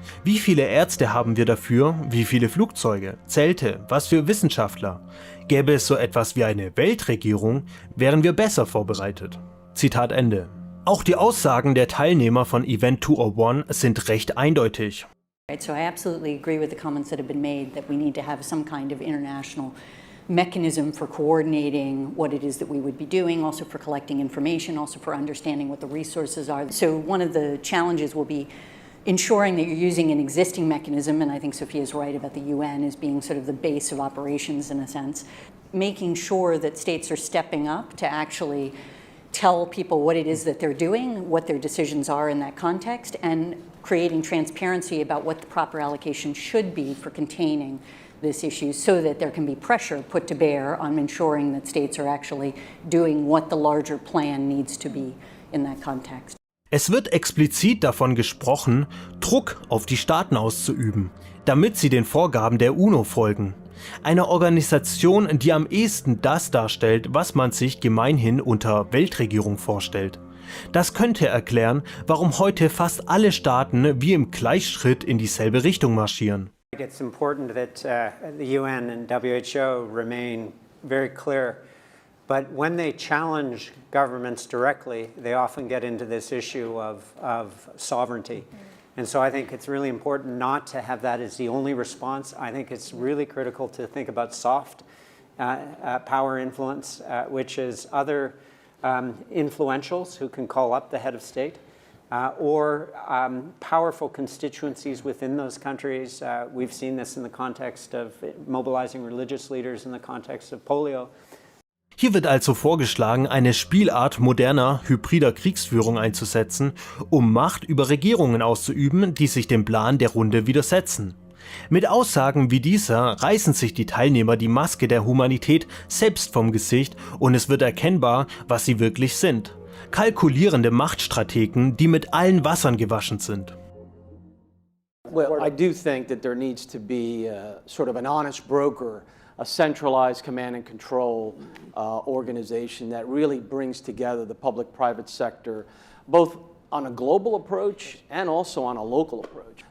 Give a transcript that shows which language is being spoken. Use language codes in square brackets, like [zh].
[de] Wie viele Ärzte haben wir dafür, wie viele Flugzeuge, Zelte, was für Wissenschaftler? Gäbe es so etwas wie eine Weltregierung, wären wir besser vorbereitet." Zitat Ende. Auch die Aussagen der Teilnehmer von Event 201 sind recht eindeutig. [en] So I absolutely agree with the comments that have been made that we need to have some kind of international mechanism for coordinating what it is that we would be doing, also for collecting information, also for understanding what the resources are. So one of the challenges will be ensuring that you're using an existing mechanism, and I think Sophia's right about the UN as being sort of the base of operations in a sense, making sure that states are stepping up to actually tell people what it is that they're doing, what their decisions are in that context, and creating transparency about what the proper allocation should be for containing this issue so that there can be pressure put to bear on ensuring that states are actually doing what the larger plan needs to be in that context. [de] Es wird explizit davon gesprochen, Druck auf die Staaten auszuüben, damit sie den Vorgaben der UNO folgen. Eine Organisation, die am ehesten das darstellt, was man sich gemeinhin unter Weltregierung vorstellt. Das könnte erklären, warum heute fast alle Staaten wie im Gleichschritt in dieselbe Richtung marschieren. [en] It's important that the UN and WHO remain very clear, but when they challenge governments directly, they often get into this issue of sovereignty. And so I think it's really important not to have that as the only response. I think it's really critical to think about soft power influence, which is other influentials who can call up the head of state, or powerful constituencies within those countries. We've seen this in the context of mobilizing religious leaders in the context of polio. [de] Hier wird also vorgeschlagen, eine Spielart moderner, hybrider Kriegsführung einzusetzen, um Macht über Regierungen auszuüben, die sich dem Plan der Runde widersetzen. Mit Aussagen wie dieser reißen sich die Teilnehmer die Maske der Humanität selbst vom Gesicht und es wird erkennbar, was sie wirklich sind. Kalkulierende Machtstrategen, die mit allen Wassern gewaschen sind. [en] Well, I do think that there needs to be sort of an honest broker, a centralized command and control organization that really brings together the public-private sector, both on a global approach and also on a local approach.